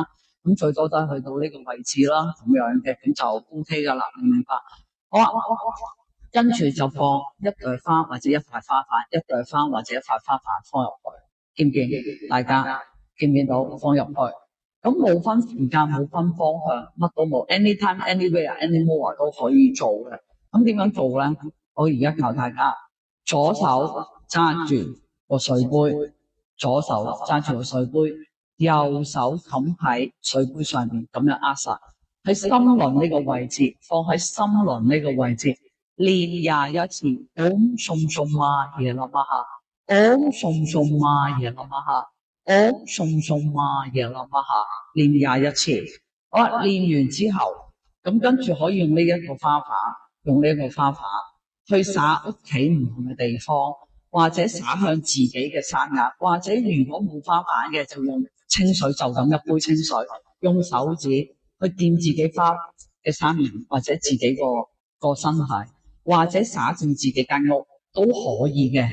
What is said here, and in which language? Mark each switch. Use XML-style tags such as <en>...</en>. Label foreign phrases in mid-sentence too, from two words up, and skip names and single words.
<yue>咁最多都係去到呢個位置啦，咁樣嘅咁就 OK 噶啦，明唔明白？好啊，跟住就放一朵花或者一塊花瓣，一朵花或者一塊花瓣放入去，見唔見？大家見唔見到？放入去，咁冇分時間，冇分方向，乜都冇 ，</yue> <en>anytime、anywhere、anymore</en> <yue>都可以做嘅。咁點樣做咧？我而家教大家，左手揸住個水杯，左手揸住個水杯，右手冚喺水杯上面，咁樣握實喺心輪呢個位置，放喺心輪呢個位置，練21 次。</yue> <sa>Om Shum Shum Maya Namaha， Om Shum Shum Maya Namaha， Om Shum Shum Maya Namaha，</sa> <yue>練21次。好啦，練完之後，咁跟住可以用呢一個花瓣，用呢個花瓣去灑屋企唔同嘅地方，或者灑向自己嘅山崖，或者如果冇花瓣嘅，就用清水，就咁一杯清水，用手指去掂自己花嘅山崖，或者自己個身體，或者灑進自己間屋都可以嘅。</yue>